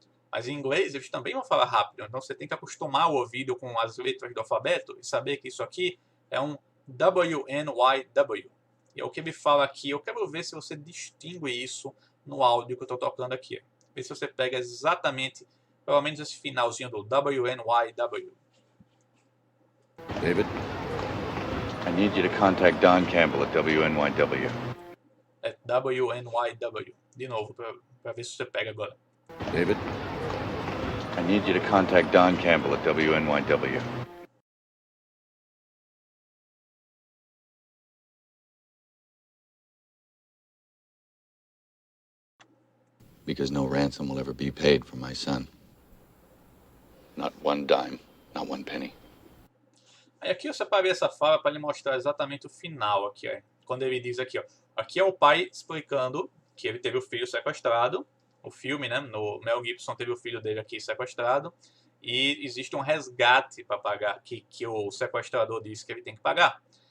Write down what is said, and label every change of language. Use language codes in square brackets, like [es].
[pt] Mas em inglês eles também vão falar rápido. Então você tem que acostumar o ouvido com as letras do alfabeto e saber que isso aqui é um WNYW. E é o que ele fala aqui. Eu quero ver se você distingue isso no áudio que eu estou tocando aqui. Ver se você pega exatamente, pelo menos esse finalzinho do WNYW. [en] David, I need you to contact Don Campbell at WNYW. [pt] É WNYW. De novo, para ver se você pega agora. [en] David, I need you to contact Don Campbell at WNYW. Because no ransom will ever be paid for my son. Not one dime, not one penny. [pt] Aí aqui eu separei essa fala para lhe mostrar exatamente o final aqui, ó. Quando ele diz aqui, ó. Aqui é o pai explicando que ele teve o filho sequestrado. O filme, né? No Mel Gibson teve o filho dele aqui sequestrado. E existe um resgate para pagar, que o sequestrador disse que ele tem que pagar.